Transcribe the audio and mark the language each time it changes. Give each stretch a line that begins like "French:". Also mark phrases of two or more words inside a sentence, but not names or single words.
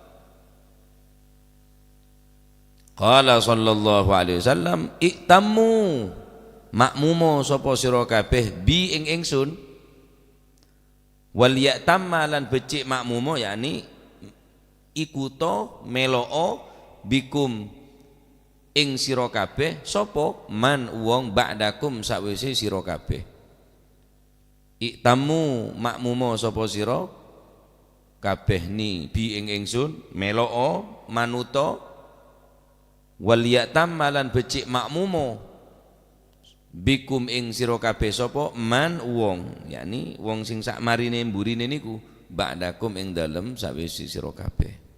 Arabic: قال صلى الله عليه وسلم ائتموا
Javanese: makmumo sapa sira kabeh bi ing ingsun
Arabic: وليأتم
Javanese: lan becik makmumo yakni ikuto meloo bikum ing sira kabeh sapa man wong ba'dakum sakwise sira kabeh. Iktamu makmumo sapa sira kabeh ni bi ing ingsun meloo manuto
Arabic: وليأتم
Javanese: lan becik makmumo bikum ing sira kabeh sapa man wong yakni wong sing sak marine mburine niku ba'dakum ing dalem sawise sira kabeh.